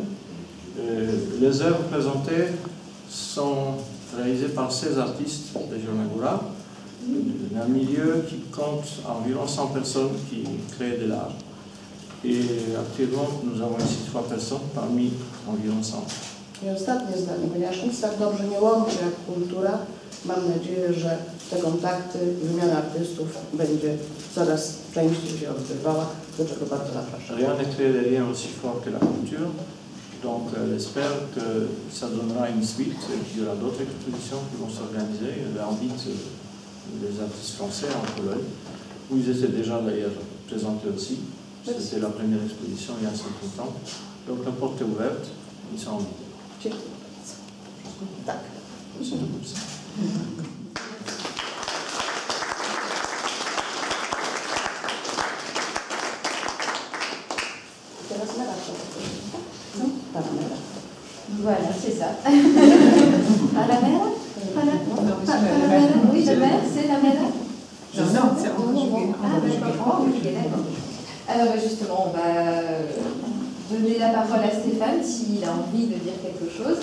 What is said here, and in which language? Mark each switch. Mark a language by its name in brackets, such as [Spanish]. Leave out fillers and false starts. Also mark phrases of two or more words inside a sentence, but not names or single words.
[French] Les œuvres présentées sont réalisées par 16 artistes de Jelona-Góra, d'un milieu qui compte environ 100 personnes qui créent de l'art. Et actuellement, nous avons ici 3 personnes parmi environ 100. [Polish] I ostatnie zdanie, ponieważ nic tak dobrze nie łączy jak kultura, mam nadzieję, że te kontakty, wymiana artystów będzie coraz częściej się odbywała, do czego bardzo zapraszam. [French] Rien ne crée des liens aussi forts que la culture, donc j'espère que ça donnera une suite et qu'il y aura d'autres expositions qui vont s'organiser. Elle invite les artistes français en Pologne, où ils étaient déjà d'ailleurs présentés aussi. C'était la première exposition il y a un certain temps. Donc la porte est ouverte, ils sont invités. [Polish] Tak. Teraz Mera. [French] Voilà, c'est ça. À la mer? Oui, la mer, c'est la mer? Non, c'est en portugais. Ah, d'accord. Alors justement, on va donner la parole à Stéphane s'il a envie de dire quelque chose.